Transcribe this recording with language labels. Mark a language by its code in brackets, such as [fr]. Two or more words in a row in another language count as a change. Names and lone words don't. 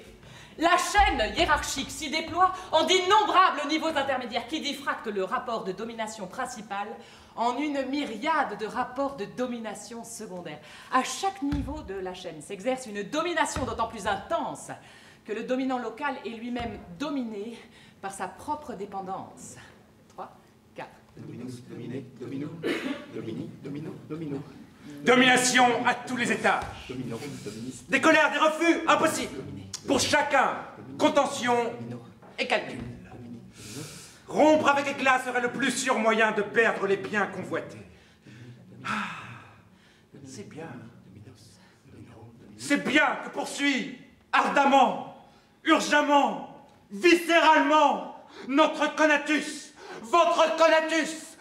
[fr] La chaîne hiérarchique s'y déploie en d'innombrables niveaux intermédiaires qui diffractent le rapport de domination principal en une myriade de rapports de domination secondaire. À chaque niveau de la chaîne s'exerce une domination d'autant plus intense que le dominant local est lui-même dominé par sa propre dépendance. 3, 4. [la] Dominus, dominé, domino, domini, domino, domino. [fr] Domination à tous les étages. [la] Domino, dominis, [fr] Des colères, des refus, impossible. Pour chacun, contention et calcul. Rompre avec éclat serait le plus sûr moyen de perdre les biens convoités. Ah, c'est bien. C'est bien que poursuit ardemment, urgemment, viscéralement notre Conatus, votre Conatus.